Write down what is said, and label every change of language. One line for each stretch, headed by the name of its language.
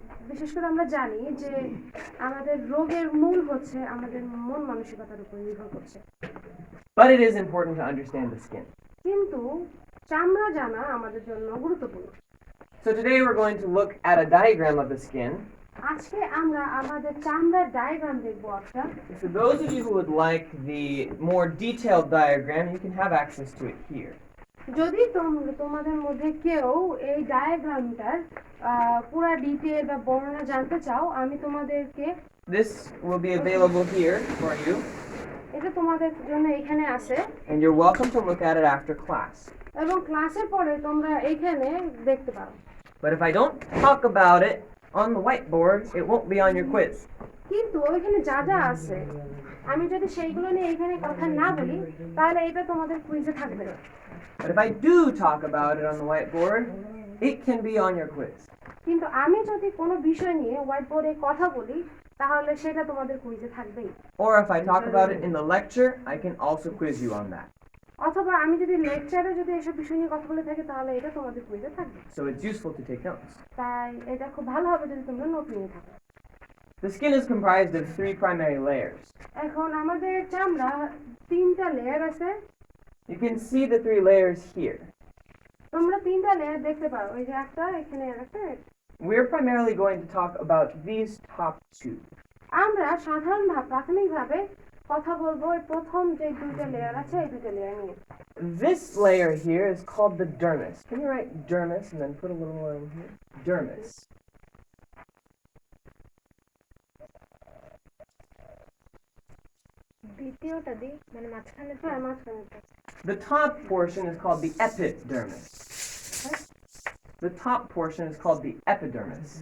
Bangla: বিশেষ করে আমরা জানি যে আমাদের রোগের মূল হচ্ছে আমাদের মন মানসিকতার উপর নির্ভর করছে।
English: But it is important to understand the skin.
Bangla: কিন্তু চামড়া জানা আমাদের জন্য গুরুত্বপূর্ণ।
English: So today we're going to look at a diagram of the skin.
Bangla: আজকে আমরা আমাদের চামড়ার ডায়াগ্রাম দেখব একটা।
English: For those of you who would like the more detailed diagram, you can have access to it here.
Bangla: যদি তোমাদের মধ্যে কেউ এই ডায়াগ্রামটার পুরো ডিটেইল বা বর্ণনা জানতে চাও, আমি তোমাদেরকে
English: This will be available here for you.
Bangla: এটা তোমাদের জন্য এখানে আছে।
English: And you're welcome to look at it after class.
Bangla: এবং ক্লাসের পরে তোমরা এখানে দেখতে পারো।
English: But if I don't talk about it on the whiteboard, it won't be on your quiz.
Bangla: কিন্তু ওইখানে যা যা আছে আমি যদি সেইগুলো নিয়ে এখানে কথা না বলি তাহলে এটা তোমাদের কুইজে থাকবে না।
English: But if I do talk about it on the whiteboard, it can be on your quiz.
Bangla: কিন্তু আমি যদি কোনো বিষয় নিয়ে হোয়াইট বোর্ডে কথা বলি তাহলে সেটা তোমাদের কুইজে থাকবেই।
English: Or if I talk about it in the lecture, I can also quiz you on that.
Bangla: অথবা আমি যদি লেকচারে যদি এসব বিষয় নিয়ে কথা বলে থাকি তাহলে এটা তোমাদের কুইজে থাকবে।
English: So it's useful to take notes.
Bangla: তাই এটা খুব ভালো হবে যদি তোমরা নোট নিয়ে থাকো।
English: The skin is comprised of 3 primary layers.
Bangla: এখন আমাদের চামড়া 3টা লেয়ার আছে।
English: You can see the 3 layers here.
Bangla: তোমরা 3টা লেয়ার দেখতে পারো, এই যে একটা, এখানে একটা।
English: We're primarily going to talk about these top 2.
Bangla: আমরা প্রাথমিকভাবে কথা বলবো এই প্রথম যে 2টা লেয়ার আছে এই 2টা লেয়ার নিয়ে।
English: This layer here is called the dermis. Can you write dermis and then put a little more in here? Dermis.
Bangla: দ্বিতীয়টা দি মানে মাঝখানে হ্যাঁ, মাঝখানেটা।
English: The top portion is called the epidermis. The top portion is called the epidermis.